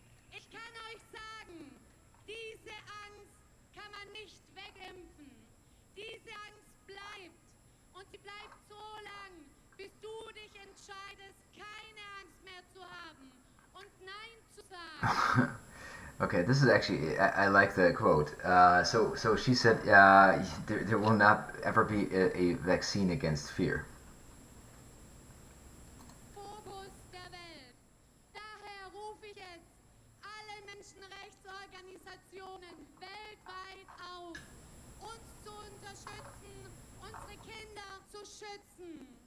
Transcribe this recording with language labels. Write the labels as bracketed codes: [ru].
[de] Ich kann euch sagen, diese Angst kann man nicht wegimpfen. Diese Angst bleibt und sie bleibt so lang, bis du dich entscheidest, keine Angst mehr zu haben und Nein zu sagen. [en] Okay, this is actually I like the quote. So she said there will not ever be a vaccine against fear. [de] Fokus der Welt. Daher rufe jetzt alle Menschenrechtsorganisationen weltweit auf, uns zu unterstützen, unsere Kinder zu schützen.